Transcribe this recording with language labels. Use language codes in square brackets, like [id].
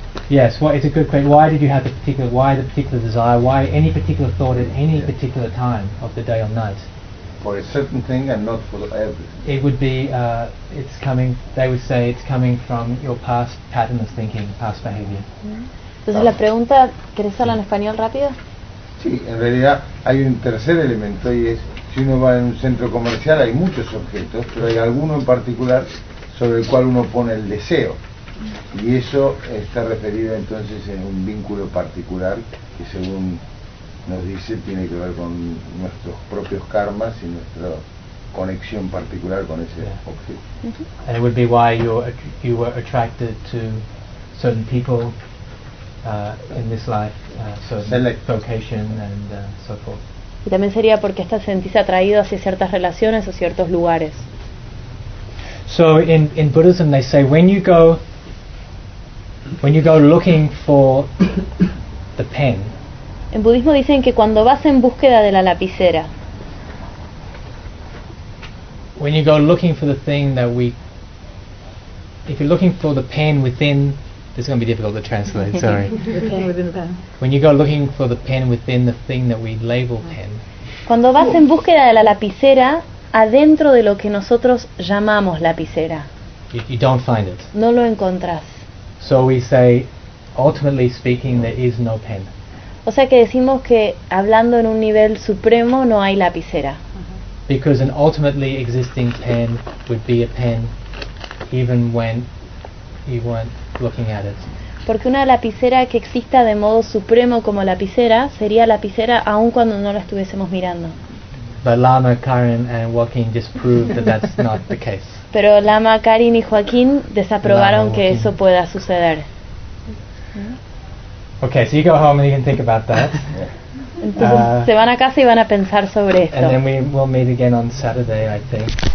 [en] Yes, well, it's a good question. Why did you have the particular desire? Why any particular thought at any particular time of the day or night? For a certain thing and not for everything. It would be, it's coming, they would say it's coming from your past pattern of thinking, past behavior. [es] Entonces la pregunta, ¿quieres hablar en español rápido? Sí, en realidad hay un tercer elemento y es, si uno va en un centro comercial hay muchos objetos, pero hay alguno en particular sobre el cual uno pone el deseo. Y eso está referido entonces en un vínculo particular que según nos dice tiene que ver con nuestros propios karmas y nuestra conexión particular con ese objeto. [en] And it would be why you were attracted to certain people in this life, certain vocation and so forth. [es] Y también sería porque estás sentís atraído hacia ciertas relaciones o ciertos lugares. [en] So in Buddhism they say when you go looking for the pen. [es] En budismo dicen que cuando vas en búsqueda de la lapicera. [en] When you go looking for the thing that we, if you're looking for the pen within, this is going to be difficult to translate. Sorry. When you go looking for the pen within the thing that we label pen. [es] Cuando vas en búsqueda de la lapicera adentro de lo que nosotros llamamos lapicera. [en] You don't find it. [es] No lo encontrás. [en] So we say, ultimately speaking, there is no pen. [es] O sea que decimos que hablando en un nivel supremo no hay lapicera. [en] Because an ultimately existing pen would be a pen even when you weren't looking at it. [es] Porque una lapicera que exista de modo supremo como lapicera sería lapicera aun cuando no la estuviésemos mirando. [en] But Lama, Karin and Joaquin disproved that that's not the case. [es] Pero Lama, Karin y Joaquín desaprobaron que eso pueda suceder. [en] Okay, so you go home and you can think about that. [es] Entonces se van a casa y van a pensar sobre esto. [en] And then we'll meet again on Saturday, I think.